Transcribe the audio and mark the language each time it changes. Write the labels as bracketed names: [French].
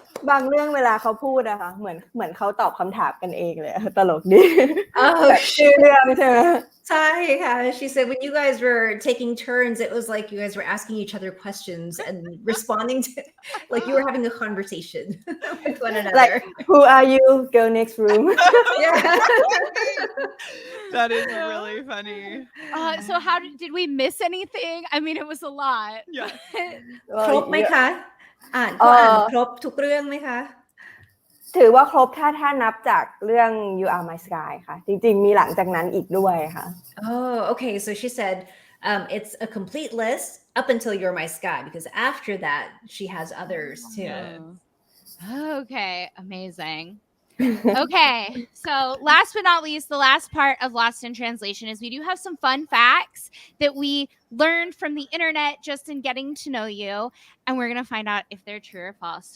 [Thai] บางเรื่องเวลาเขาพูดอะค่ะเหมือนเขาตอบคำถามกันเองเลยตลกดี [English] Oh, [Thai] ชื่อเรื่องใช่ไหม [English] Hi, she said when you guys were taking turns, it was like you guys were asking each other questions and responding to, like you were having a conversation with one another. Like, who are you? Girl next room. Yeah. That is really funny. So how did we miss anything? I mean, it was a lot. Yeah. [Thai] ครบไหมคะอ่านครบทุกเรื่องไหมคะ ถือว่าครบถ้านับจากเรื่อง You Are My Sky ค่ะจริงๆมีหลังจากนั้นอีกด้วยค่ะ [English] Oh, okay. So she said it's a complete list up until You're My Sky because after that she has others too. Yeah. Okay, amazing. Okay, so last but not least, the last part of Lost in Translation is we do have some fun facts that we learned from the internet just in getting to know you, and we're going to find out if they're true or false.